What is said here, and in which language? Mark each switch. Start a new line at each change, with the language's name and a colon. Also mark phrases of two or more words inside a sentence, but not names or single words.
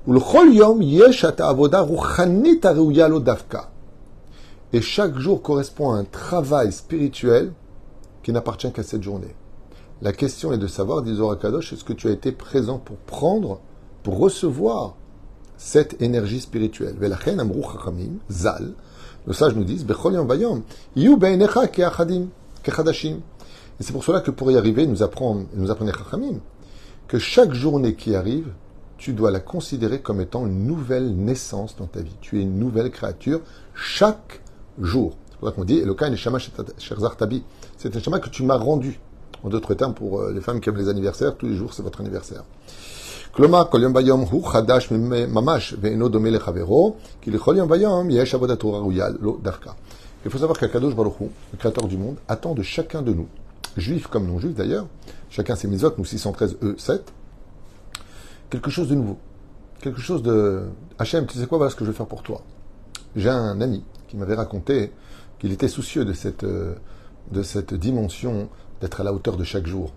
French: Et chaque jour correspond à un travail spirituel qui n'appartient qu'à cette journée. La question est de savoir, dit Zohar Kadosh, est-ce que tu as été présent pour prendre, pour recevoir cette énergie spirituelle?
Hebrew: ולכן אמרו חכמים, ז"ל.
French: Le sage nous dit,
Hebrew: בכל יום ויום, יהיו בעיניך כחדשים, כחדשים.
French: Et c'est pour cela que pour y arriver, nous apprenons chachamim, que chaque journée qui arrive, tu dois la considérer comme étant une nouvelle naissance dans ta vie. Tu es une nouvelle créature chaque jour. C'est pour ça qu'on dit,
Hebrew: אלוקי נשמה שנתת בי.
French: C'est un neshama que tu m'as rendu. En d'autres termes, pour les femmes qui aiment les anniversaires, tous les jours, c'est votre anniversaire.
Hebrew: כלומר, כל יום ביום הוא חדש ממש, ואינו דומה לחברו, כי לכל יום ביום יש עבודתו ראויה לו דווקא.
French: Il faut savoir qu'Akadosh Baruch Hu, le créateur du monde, attend de chacun de nous, juifs comme non-juifs d'ailleurs, chacun ses mitzvot, nous 613, eux 7, quelque chose de nouveau. Quelque chose de... Hachem, tu sais quoi, voilà ce que je vais faire pour toi. J'ai un ami qui m'avait raconté qu'il était soucieux de cette dimension d'être à la hauteur de chaque jour.